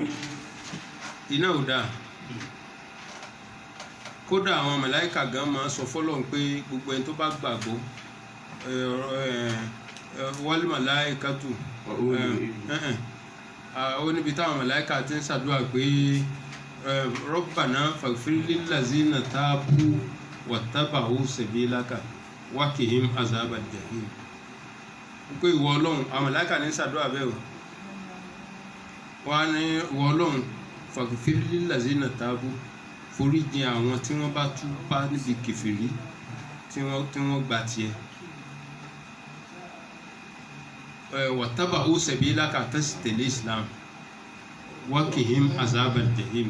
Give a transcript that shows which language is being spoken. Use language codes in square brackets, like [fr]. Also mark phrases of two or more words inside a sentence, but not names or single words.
[yo] iná ò dáa kódà àwọn màláíkà gan máa sọ fọ́lọ́run pé gbogbo ẹni tó bá gbàgbọ́ [ar] والملائكة [yo] ó níbi táwọn màláíkà ti ń ṣàdúrà pé [ar] ربنا فاغفر للذين تابوا واتبعوا سبيلك وقهم عذاب الجحيم. [yo] pé ìwọ Ọlọ́run àwọn màláíkà ní ṣàdúrà bẹ́ẹ̀ o wọ́n á ní ìwọ Ọlọ́run [ar] فاغفر للذين تابوا [yo] foríjì àwọn tí wọ́n bá túbá níbi kèfèrí tí wọ́n gbà tiẹ̀ [ar] واتبعوا سبيلك [yo] tẹ́sí tẹ̀lé Islam [ar] وقهم عذاب الجحيم.